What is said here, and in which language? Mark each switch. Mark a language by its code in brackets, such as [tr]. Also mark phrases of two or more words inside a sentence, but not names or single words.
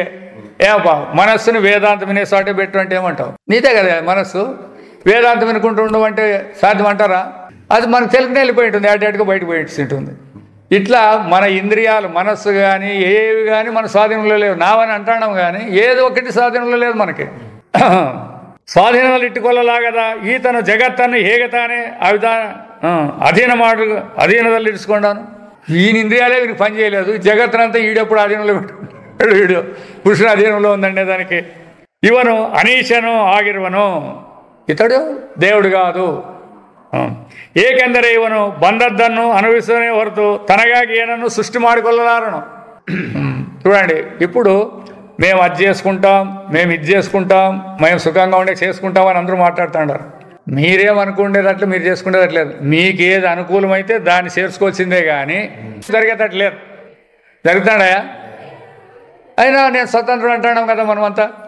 [te] ఏమప్పా మనస్సును వేదాంతం వినే చోటే పెట్టు అంటే ఏమంటావు? నీదే కదా మనస్సు. వేదాంతం వినుకుంటూ ఉండవు అంటే సాధ్యం అంటారా? అది మనకు తెలుగునే వెళ్ళిపోయి ఉంటుంది, అడ్డాడిగా బయటకు పోయి ఉంటుంది. ఇట్లా మన ఇంద్రియాలు, మనస్సు కానీ ఏవి కానీ మన స్వాధీనంలో లేవు. నావని అంటాం కానీ ఏదో ఒకటి స్వాధీనంలో లేదు మనకి. [kn] ಸ್ವಾಧೀನದಲ್ಲಿ ಇಟ್ಟುಕೊಳ್ಳಲಾಗದ ಈತನು ಜಗತ್ತನ್ನು ಹೇಗೆ ತಾನೇ ಅಧೀನದಲ್ಲಿ ಇರಿಸಿಕೊಂಡನು. [te] ఈయన ఇంద్రియాలే వీనికి పని చేయలేదు, జగత్తునంతా ఈడెప్పుడు అధీనంలో పెట్టుకుంటాడు, వీడు పురుషుని అధీనంలో ఉందండి దానికి. [kn] ಇವನು ಅನೀಶನು ಆಗಿರುವನು, [te] ఇతడు దేవుడు కాదు. [kn] ಏಕೆಂದರೆ ಇವನು ಬಂದದ್ದನ್ನು ಅನುಭವಿಸನೇ ಹೊರತು ತನಗಾಗಿ ಏನನ್ನು ಸೃಷ್ಟಿ ಮಾಡಿಕೊಳ್ಳಲಾರನು. [te] చూడండి, ఇప్పుడు మేము అది చేసుకుంటాం, మేము ఇది చేసుకుంటాం, మేము సుఖంగా ఉండే చేసుకుంటాం అని అందరూ మాట్లాడుతున్నారు. మీరేమనుకునేటట్లు మీరు చేసుకునేటట్లేదు. మీకు ఏది అనుకూలమైతే దాన్ని చేర్చుకోవాల్సిందే కానీ జరిగేటట్లేదు. జరుగుతాడా? అయినా నేను స్వతంత్రం అంటాను కదా మనమంతా.